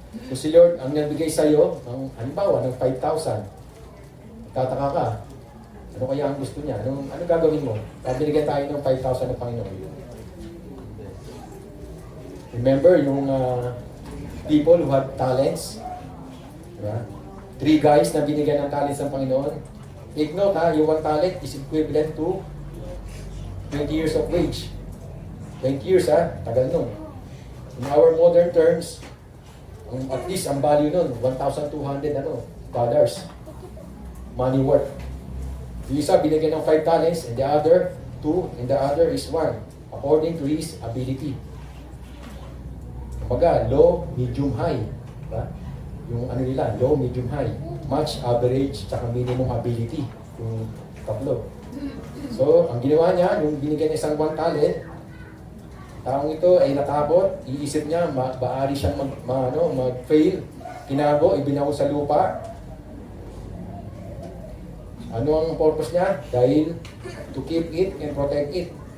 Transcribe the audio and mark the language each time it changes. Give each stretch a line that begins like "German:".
Filipino: So si Lord, ang nagbigay sa'yo, halimbawa, ng 5,000, tataka ka, ano kaya ang gusto niya? Ano gagawin mo? Binigyan tayo ng 5,000 ng Panginoon.
English: Remember yung people who had talents?
Filipino: Diba? 3 guys na binigyan ng talents ng Panginoon.
English: Take note yung 1 talent is equivalent to 20 years of wage. 20 years
Filipino: tagal nun.
English: In our modern terms,
Filipino: at least ang value nun,
English: $1,200 dollars. Money worth.
Filipino: Yung isa binigyan ng 5 talents,
English: and the other 2, and the other is 1, according to his ability.
Filipino: Kumbaga, low, medium, high. Diba? Yung nila, low, medium, high.
English: Much, average, tsaka minimum ability.
Filipino: Yung tatlo. So, ang ginawa niya, yung binigyan niya isang 1 talent, taong ito ay natakot, iisip niya, maaari siyang mag-fail, tinago, ibinaw sa lupa. Ano ang purpose niya? Dahil
English: to keep it and protect it.